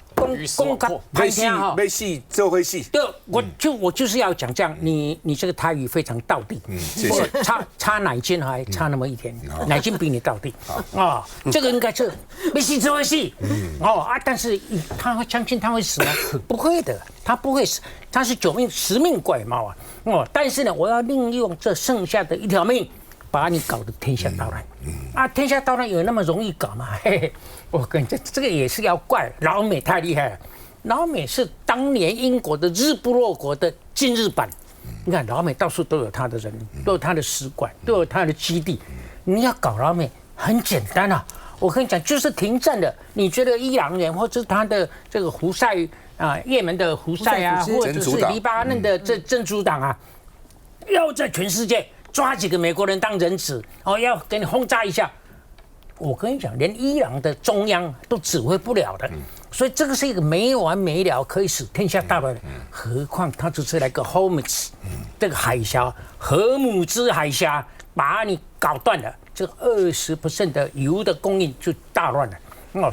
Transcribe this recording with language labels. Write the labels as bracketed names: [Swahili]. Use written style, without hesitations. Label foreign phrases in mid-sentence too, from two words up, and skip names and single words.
[Chinese] 公開拍片哈，沒戲就會死。對，我就是要講這樣，你這個台語非常道地。謝謝。差奶精還差那麼一點，奶精比你道地。這個應該是沒戲就會死。但是他會相信他會死嗎？不會的，他不會死，他是9命10命怪貓啊。但是呢，我要利用這剩下的1條命，把你搞得天下大亂。天下大亂有那麼容易搞嗎？嘿嘿，我跟你講，這個也是要怪老美太厲害了。老美是當年英國的日不落國的今日版。你看老美到處都有他的人，都有他的使館，都有他的基地。你要搞老美很簡單啊，我跟你講，就是停戰的。你覺得伊朗人或者是他的這個胡塞也門的胡塞啊，或者是黎巴嫩的這真主黨啊，要在全世界抓幾個美國人當人質，要給你轟炸一下。我跟你講，連伊朗的中央都指揮不了的，所以這個是一個沒完沒了，可以使天下大亂的。何況他只是來個荷姆茲這個海峽，荷姆茲海峽把你搞斷了，這個20% 的油的供應就大亂了。